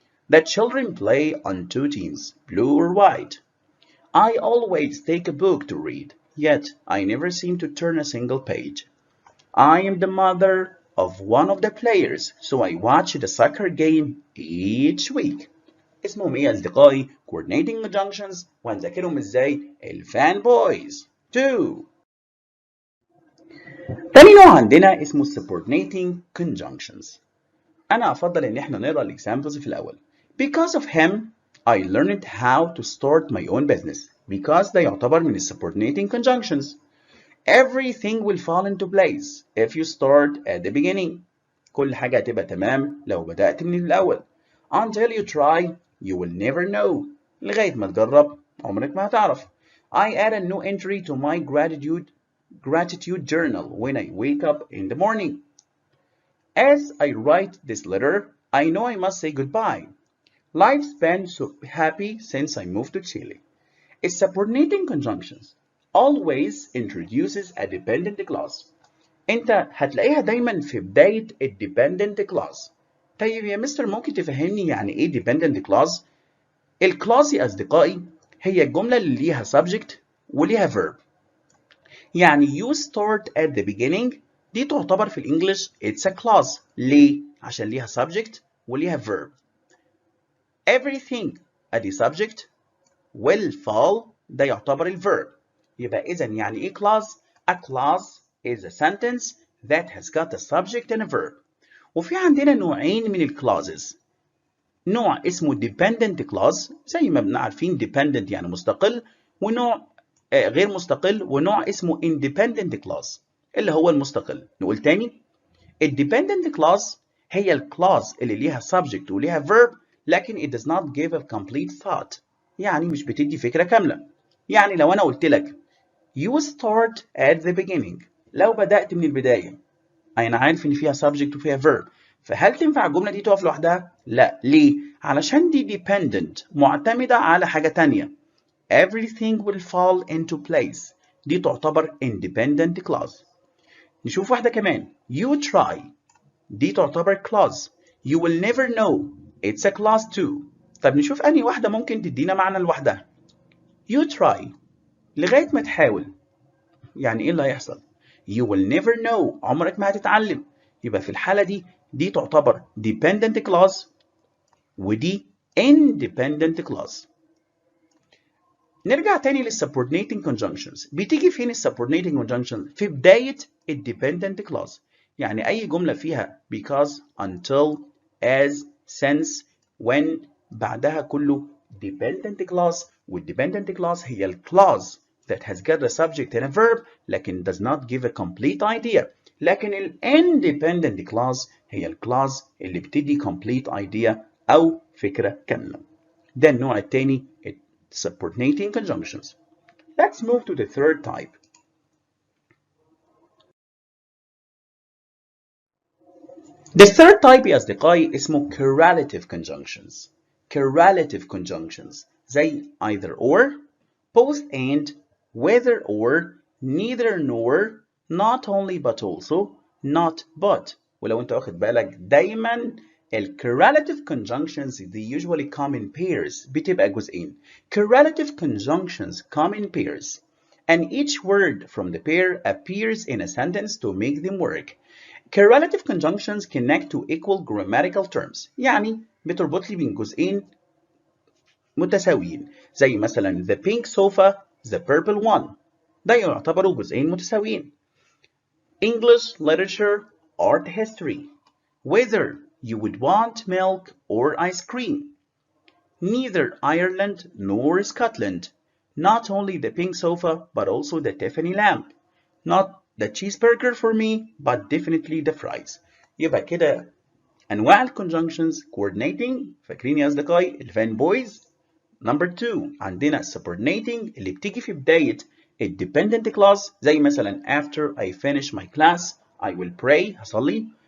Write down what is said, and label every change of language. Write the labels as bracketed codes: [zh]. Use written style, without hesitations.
[en] The children play on two teams, blue or white. I always take a book to read, yet I never seem to turn a single page. I am the mother of one of the players, so I watch the soccer game each week. [ar] اسمهم ايه يا اصدقائي؟ coordinating conjunctions وهنذاكرهم ازاي؟ الفان بويز. 2. تاني نوع عندنا اسمه subordinating conjunctions. انا افضل ان احنا نقرا الاكزامبلز في الاول. [en] Because of him I learned how to start my own business. Because [ar] ده يعتبر من [en] subordinating conjunctions. Everything will fall into place if you start at the beginning. [ar] كل حاجة هتبقى تمام لو بدأت من الأول. [en] Until you try, you will never know. [ar] لغاية ما تجرب عمرك ما هتعرف. [en] I add a new entry to my gratitude journal when I wake up in the morning. As I write this letter, I know I must say goodbye. Life's been so happy since I moved to Chile. It's subordinating conjunctions. Always introduces a dependent clause. [ar] انت هتلاقيها دايما في بداية dependent clause. طيب يا مستر ممكن تفهمني يعني ايه dependent clause؟ الكلاس يا اصدقائي هي الجملة اللي ليها subject وليها verb. يعني [en] you start at the beginning [ar] دي تعتبر في الانجليش [en] it's a clause. [ar] ليه؟ عشان ليها subject وليها verb. Everything ادي subject [en] will fall [ar] ده يعتبر الverb. يبقى إذا يعني إيه [en] clause؟ A clause is a sentence that has got a subject and a verb. [ar] وفي عندنا نوعين من الclauses. نوع اسمه dependent clause زي ما بنعرفين dependent يعني مستقل ونوع غير مستقل ونوع اسمه independent clause اللي هو المستقل. نقول تاني [en] dependent clause هي الclause اللي ليها subject وليها verb لكن it does not give a complete thought. [ar] يعني مش بتدي فكرة كاملة. يعني لو أنا قلت لك [en] you start at the beginning [ar] لو بدأت من البداية أنا عارف إن فيها subject وفيها verb فهل تنفع الجملة دي تقف لوحدها؟ لا. ليه؟ علشان دي dependent معتمدة على حاجة تانية. [en] Everything will fall into place [ar] دي تعتبر [en] independent clause. [ar] نشوف واحدة كمان [en] you try [ar] دي تعتبر clause. [en] You will never know it's a clause too. [ar] طب نشوف أنهي واحدة ممكن تدينا معنى لوحدها. [en] You try [ar] لغاية ما تحاول يعني إيه اللي هيحصل؟ [en] You will never know [ar] عمرك ما هتتعلم. يبقى في الحالة دي تعتبر dependent clause ودي independent clause. نرجع تاني للsubordinating conjunctions. بتيجي فين الsubordinating conjunctions؟ في بداية dependent clause. يعني أي جملة فيها [en] because, until, as, since, when [ar] بعدها كله dependent clause والdependent clause هي الclause [en] that has got a subject and a verb [ar] لكن [en] does not give a complete idea. [ar] لكن ال independent clause هي الكلاس اللي بتدي [en] complete idea [ar] أو فكرة كاملة. ده النوع الثاني subordinating conjunctions. [en] Let's move to the third type. The third type [ar] يا أصدقائي اسمه [en] correlative conjunctions. Correlative conjunctions زي either or, both and, whether or, neither nor, not only but also, not but. [ar] ولو انت واخد بالك دايما ال correlative conjunctions [en] they usually come in pairs [ar] بتبقى جزئين. [en] Correlative conjunctions come in pairs and each word from the pair appears in a sentence to make them work. Correlative conjunctions connect to equal grammatical terms. [ar] يعني بتربط لي بين جزئين متساويين زي مثلا [en] the pink sofa the purple one. [ar] ده يعتبروا جزئين متساويين. [en] English literature art history. Whether you would want milk or ice cream. Neither Ireland nor Scotland. Not only the pink sofa but also the Tiffany lamp. Not the cheeseburger for me but definitely the fries. [ar] يبقى كده أنواع ال conjunctions coordinating. فاكرين يا أصدقائي الفان بويز. [en] Number 2 عندنا subordinating [ar] اللي بتيجي في بداية ال [en] dependent clause [ar] زي مثلا [en] after I finish my class I will pray [ar] هصلي.